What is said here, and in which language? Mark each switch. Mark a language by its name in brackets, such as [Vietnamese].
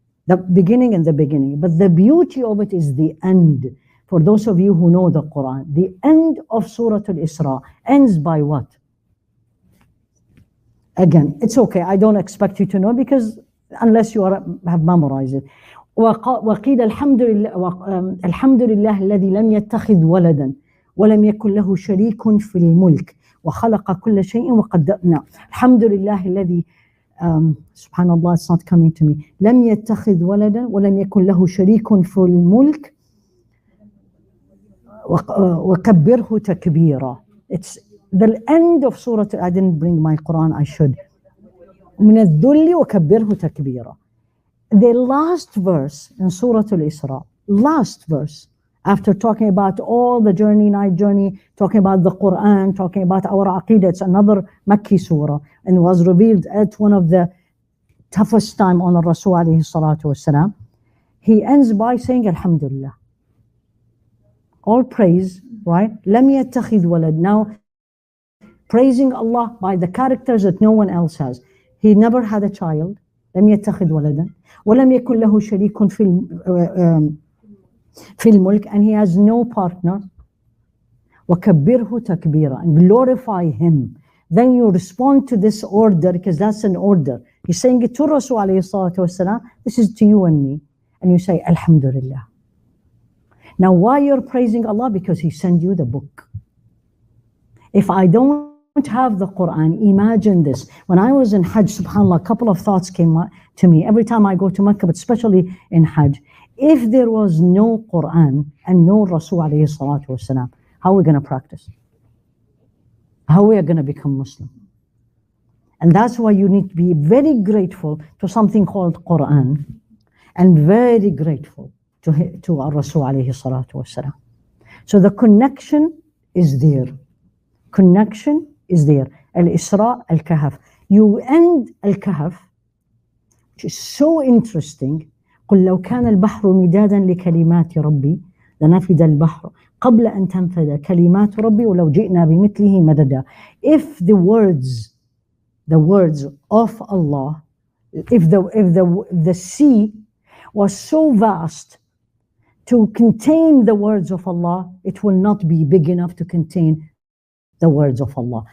[English] The beginning and the beginning. But the beauty of it is the end. For those of you who know the Quran, the end of Surah Al-Isra ends by what? Again, it's okay. I don't expect you to know because unless you have memorized it. [Arabic] وقيل الحمد لله الذي لم يتخذ ولدا ولم يكن له شريك في الملك وخلق كل شيء وقدرنا. الحمد لله الذي [English] subhanallah, it's not coming to me. [Arabic] لم يتخذ ولدا ولم يكن له شريك في الملك وكبره تكبيرا. [English] It's the end of Surah. I didn't bring my Quran. I should. [Arabic] من الذل وكبره تكبيرا. [English] The last verse in Surah Al-Isra, last verse, after talking about all the journey, night journey, talking about the Quran, talking about our Aqidah, it's another Makki surah, and was revealed at one of the toughest time on Rasul alayhi salatu wasalam. He ends by saying, Alhamdulillah. All praise, right? [Arabic] لم يتخذ ولد. [English] Now, praising Allah by the characters that no one else has. He never had a child. [Arabic] لم يتخذ ولدا ولم يكن له شريك في الملك, [English] and he has no partner. [Arabic] وكبره تكبيرا, [English] and glorify him. Then you respond to this order because that's an order. He's saying it to Rasul alayhi salatu wasalam. This is to you and me, and you say Alhamdulillah. Now why you're praising Allah? Because He sent you the book. If I don't have the Quran, imagine this. When I was in Hajj, subhanAllah, a couple of thoughts came to me every time I go to Mecca, but especially in Hajj. If there was no Quran and no Rasul alayhi salatu wasalam, how are we going to practice? How we are going to become Muslim? And that's why you need to be very grateful to something called Quran and very grateful to our Rasul alayhi salatu wasalam. So the connection is there. Connection is there. Al-Isra, Al-Kahf. You end Al-Kahf, which is so interesting. [Arabic] قل لو كان البحر مدادا لكلمات ربي لنفد البحر قبل أن تنفد كلمات ربي ولو جئنا بمثله مددا. [English] If the words of Allah, if the sea was so vast to contain the words of Allah, it will not be big enough to contain the words of Allah.